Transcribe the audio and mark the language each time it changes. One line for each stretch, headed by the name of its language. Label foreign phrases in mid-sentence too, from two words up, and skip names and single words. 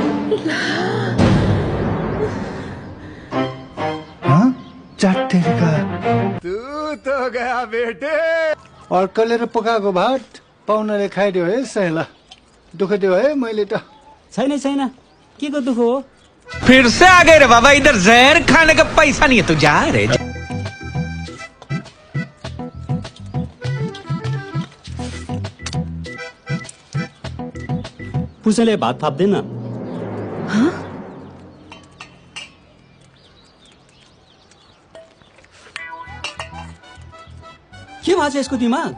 Hindi: चट्टेरीका तू तो गया बेटे।
Nepali: अर्कलेर पकाएको भात पाहुनाले खाइदियो है सहेला। दुःख दियो है मैले त। छैन छैन, के को दुःख हो?
Hindi: फिर से आ गए रे बाबा, इधर जहर खाने का पैसा नहीं है, तू जा रे।
Nepali: पुसले भात थाप्दैन। के भएको छ यसको दिमाग?